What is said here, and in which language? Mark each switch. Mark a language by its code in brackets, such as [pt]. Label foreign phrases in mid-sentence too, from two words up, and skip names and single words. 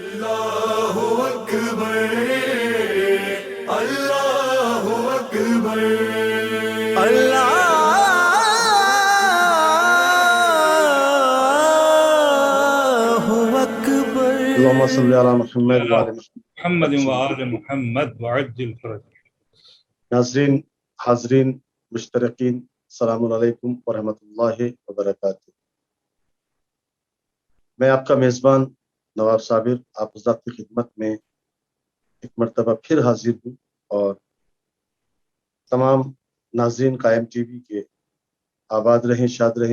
[ar] اللہ اکبر اللہ اکبر اللہ اکبر اللهم صل على محمد وعلى محمد وآل محمد وعجل فرج. [ur] ناظرین حاضرین مشترکین [ar] السلام علیکم ورحمۃ اللہ وبرکاتہ. [ur] میں آپ کا میزبان نواب صابر آپ حضرات کی خدمت میں ایک مرتبہ پھر حاضر ہوں اور تمام ناظرین قائم ٹی وی کے آباد رہیں شاد رہیں.